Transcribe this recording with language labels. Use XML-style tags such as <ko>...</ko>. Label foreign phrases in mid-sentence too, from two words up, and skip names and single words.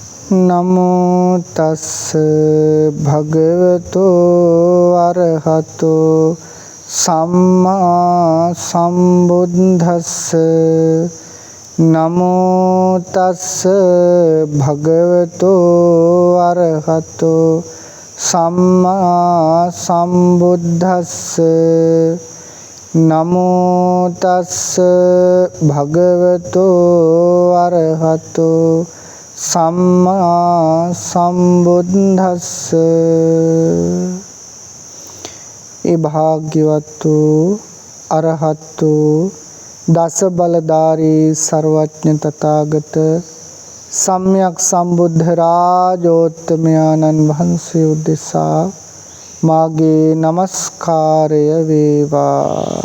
<pi>නමෝ තස්ස භගවතෝ අරහතෝ සම්මා සම්බුද්දස්ස නමෝ තස්ස භගවතෝ අරහතෝ සම්මා සම්බුද්දස්ස නමෝ තස්ස භගවතෝ අරහතෝ සම්මා සම්බුද්දස්ස.</pi> <si>ඒ භාග්‍යවත් වූ අරහත් වූ දස බලධාරී සර්වඥ තථාගත සම්්‍යක් සම්බුද්ධ රාජෝත්තමයන්න් වහන්සේ උදෙසා මාගේ නමස්කාරය වේවා.</si>